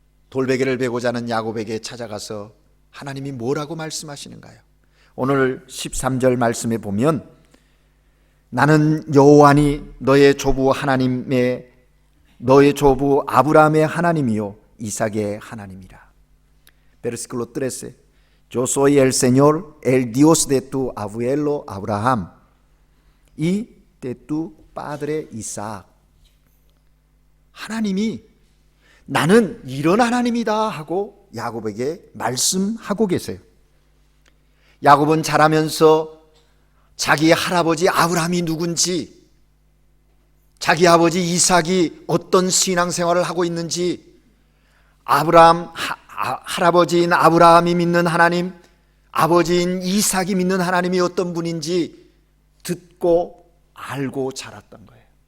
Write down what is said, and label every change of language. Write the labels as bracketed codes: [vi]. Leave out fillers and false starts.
[ko] 돌베개를 베고자 하는 야곱에게 찾아가서 하나님이 뭐라고 말씀하시는가요? 오늘 13절 말씀에 보면 나는 여호와니 너의 조부 하나님의 너의 조부 아브라함의 하나님이요 이삭의 하나님이라. [es] Versículo 13. Yo soy el Señor, el Dios de tu abuelo Abraham y de tu padre Isaac. [ko] 하나님이 나는 이런 하나님이다 하고 야곱에게 말씀하고 계세요. 야곱은 자라면서 자기 할아버지 아브라함이 누군지, 자기 아버지 이삭이 어떤 신앙생활을 하고 있는지, 할아버지인 아브라함이 믿는 하나님, 아버지인 이삭이 믿는 하나님이 어떤 분인지 듣고 알고 자랐던 거예요.